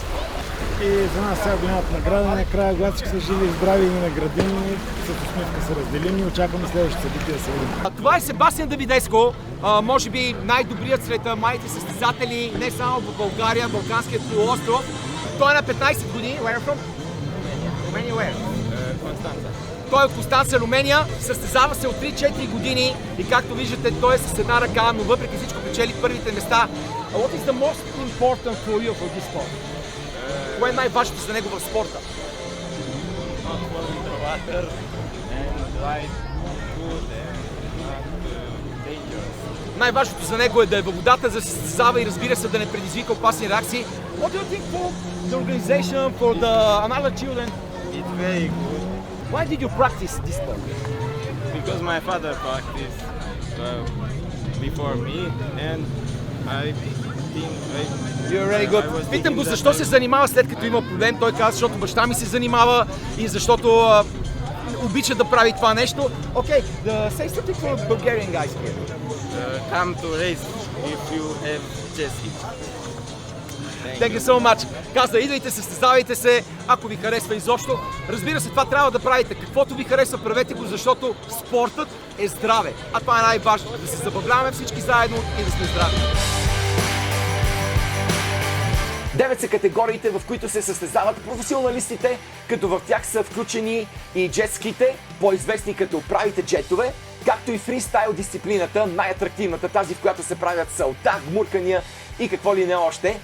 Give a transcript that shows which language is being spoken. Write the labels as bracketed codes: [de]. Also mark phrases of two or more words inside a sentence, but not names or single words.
[bg] И за нас сега голямата награда, накрая, когато всички са живи и здрави и наградени, с усмивка са разделени и очакваме следващите събития да се видим. Това е Себастиан Давидеско, може би най-добрият сред младите състезатели, не само в България, Балканският полуостров. Той е на 15 години. [en] Where from? Romania where? [bg] Констанца. Той е от Констанца, Румения, състезава се от 3-4 години и както виждате, той е с една ръка, но въпреки всичко печели първите места. [en] What is the most important for you for this sport? [bg] Кое е най-важното за него в спорта? Най-важното за него е да е във водата, да се състезава и разбира се да не предизвика опасни реакции. [en] What do you think for the organization, for the another children? It's very good Why did you practice this sport? because my father practiced before me and I think You're very I good. was [bg] Питам го [en] thinking [bg] защо [en] that [bg] се занимава след като има проблем. Той каза, защото баща ми се занимава и защото обича да прави това нещо. [en] Okay, say something for Bulgarian guys here. come to race if you have jet ski. Thank you so much. [bg] Каза, идвайте, състезавайте се, ако ви харесва изобщо. Разбира се, това трябва да правите. Каквото ви харесва, правете го, защото спортът е здраве. А това е най-важно. Да се забавляваме всички заедно и да сме здрави. 9 са категориите, в които се състезават професионалистите, като в тях са включени и джетските, по-известни като правите джетове, както и фристайл дисциплината, най-атрактивната, тази в която се правят салта, гмуркания и какво ли не още.